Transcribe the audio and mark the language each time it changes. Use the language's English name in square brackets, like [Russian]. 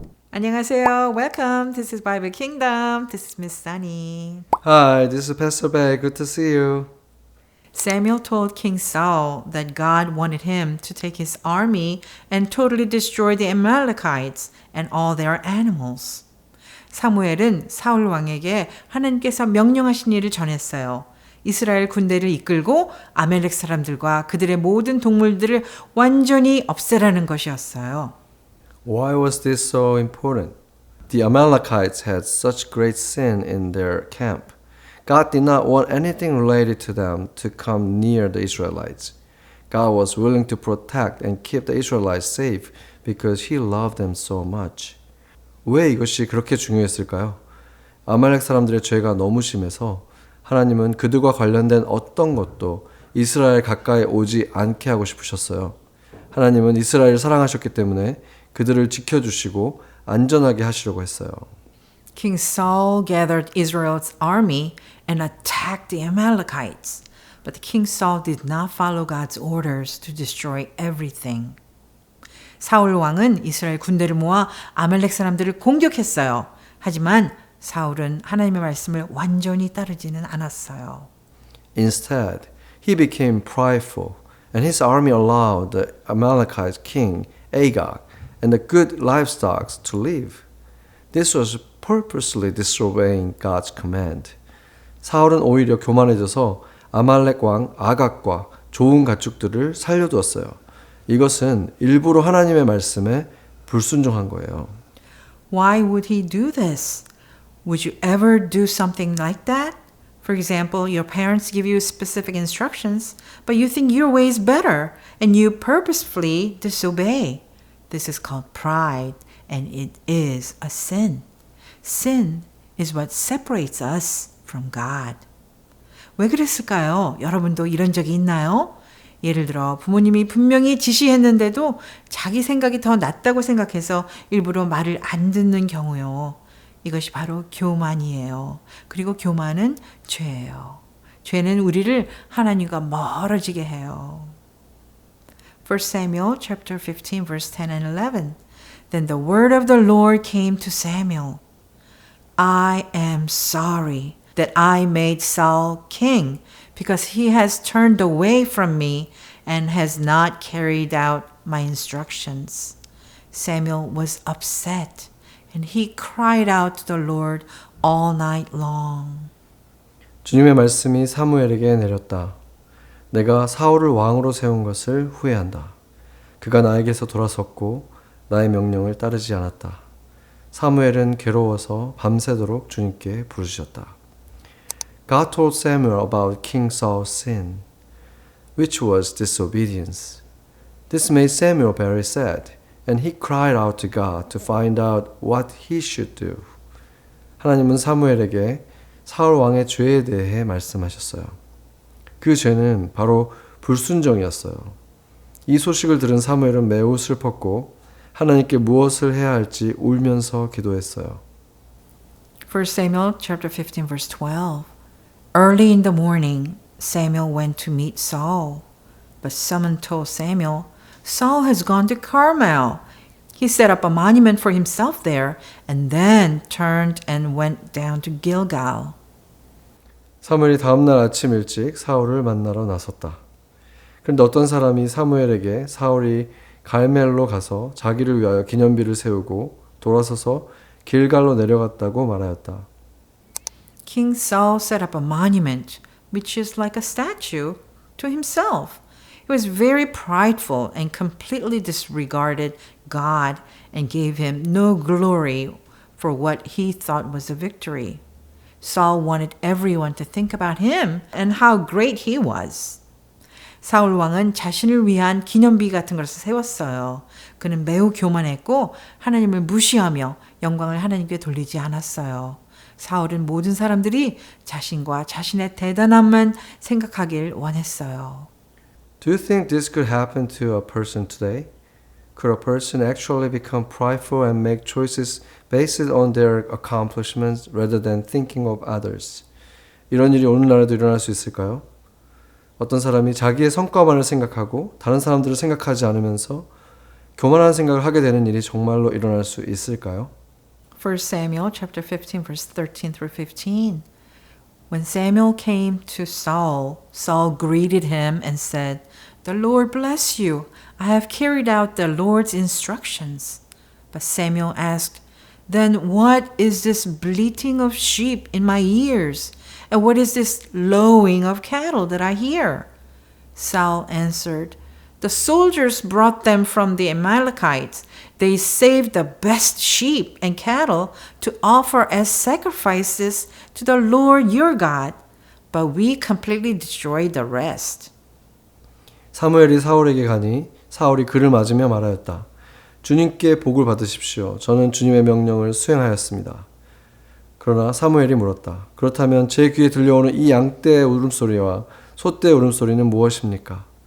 [Korean] 안녕하세요. [English] Welcome. This is Bible Kingdom. This is Miss Sunny. Hi, this is Pastor Bear. Good to see you. Samuel told King Saul that God wanted him to take his army and totally destroy the Amalekites and all their animals. [Korean] 사무엘은 사울 왕에게 하나님께서 명령하신 일을 전했어요. 이스라엘 군대를 이끌고 아멜렉 사람들과 그들의 모든 동물들을 완전히 없애라는 것이었어요. [English] Why was this so important? The Amalekites had such great sin in their camp. God did not want anything related to them to come near the Israelites. God was willing to protect and keep the Israelites safe because He loved them so much. [Korean] 왜 이것이 그렇게 중요했을까요? 아말렉 사람들의 죄가 너무 심해서 하나님은 그들과 관련된 어떤 것도 이스라엘 가까이 오지 않게 하고 싶으셨어요. 하나님은 이스라엘을 사랑하셨기 때문에 그들을 지켜주시고 안전하게 하시려고 했어요. [English] King Saul gathered Israel's army and attacked the Amalekites. But King Saul did not follow God's orders to destroy everything. [Korean] 사울 왕은 이스라엘 군대를 모아 아말렉 사람들을 공격했어요. 하지만 사울은 하나님의 말씀을 완전히 따르지는 않았어요. [English] Instead, he became prideful, and his army allowed the Amalekite king Agag and the good livestock to live. This was purposely disobeying God's command. [Korean] 사울은 오히려 교만해져서 아말렉 왕 아각과 좋은 가축들을 살려두었어요. 이것은 일부러 하나님의 말씀에 불순종한 거예요. [English] Why would he do this? Would you ever do something like that? For example, your parents give you specific instructions, but you think your way is better, and you purposefully disobey. This is called pride, and it is a sin. Sin is what separates us from God. [Korean] 왜 그랬을까요? 여러분도 이런 적이 있나요? 예를 들어 부모님이 분명히 지시했는데도 자기 생각이 더 낫다고 생각해서 일부러 말을 안 듣는 경우요. 이것이 바로 교만이에요. 그리고 교만은 죄예요. 죄는 우리를 하나님과 멀어지게 해요. [English] 1 Samuel chapter 15 verse 10 and 11. Then the word of the Lord came to Samuel. I am sorry that I made Saul king because he has turned away from me and has not carried out my instructions. Samuel was upset and he cried out to the Lord all night long. [Korean] 주님의 말씀이 사무엘에게 내렸다. 내가 사울을 왕으로 세운 것을 후회한다. 그가 나에게서 돌아섰고 나의 명령을 따르지 않았다. 사무엘은 괴로워서 밤새도록 주님께 부르짖었다. [English] God told Samuel about King Saul's sin, which was disobedience. This made Samuel very sad, and he cried out to God to find out what he should do. [Korean] 하나님은 사무엘에게 사울 왕의 죄에 대해 말씀하셨어요. 그 죄는 바로 불순종이었어요. 이 소식을 들은 사무엘은 매우 슬펐고 하나님께 무엇을 해야 할지 울면서 기도했어요. [English] 1 Samuel chapter 15 verse 12. Early in the morning, Samuel went to meet Saul. But someone told Samuel, Saul has gone to Carmel. He set up a monument for himself there and then turned and went down to Gilgal. [Korean] 사무엘이 다음날 아침 일찍 사울을 만나러 나섰다. 그런데 어떤 사람이 사무엘에게 사울이 갈멜로 가서 자기를 위하여 기념비를 세우고 돌아서서 길갈로 내려갔다고 말하였다. [English] King Saul set up a monument, which is like a statue, to himself. He was very prideful and completely disregarded God and gave him no glory for what he thought was a victory. Saul wanted everyone to think about him and how great he was. [Korean] 사울 왕은 자신을 위한 기념비 같은 것을 세웠어요. 그는 매우 교만했고 하나님을 무시하며 영광을 하나님께 돌리지 않았어요. 사울은 모든 사람들이 자신과 자신의 대단함만 생각하길 원했어요. [English] Do you think this could happen to a person today? Could a person actually become prideful and make choices based on their accomplishments rather than thinking of others? [Korean] 이런 일이 오늘날에도 일어날 수 있을까요? 어떤 사람이 자기의 성과만을 생각하고 다른 사람들을 생각하지 않으면서 교만한 생각을 하게 되는 일이 정말로 일어날 수 있을까요? [English] 1 Samuel chapter 15 verse 13 through 15. When Samuel came to Saul, Saul greeted him and said, "The Lord bless you. I have carried out the Lord's instructions." But Samuel asked, "Then what is this bleating of sheep in my ears? And what is this lowing of cattle that I hear?" Saul answered, "The soldiers brought them from the Amalekites. They saved the best sheep and cattle to offer as sacrifices to the Lord your God, but we completely destroyed the rest." [Korean] 사무엘이 사울에게 가니 사울이 그를 맞으며 말하였다. 주님께 복을 받으십시오. 저는 주님의 명령을 수행하였습니다. 그러나 사무엘이 물었다. 그렇다면 제 귀에 들려오는 이 양떼의 울음소리와 소떼의 울음소리는 무엇입니까?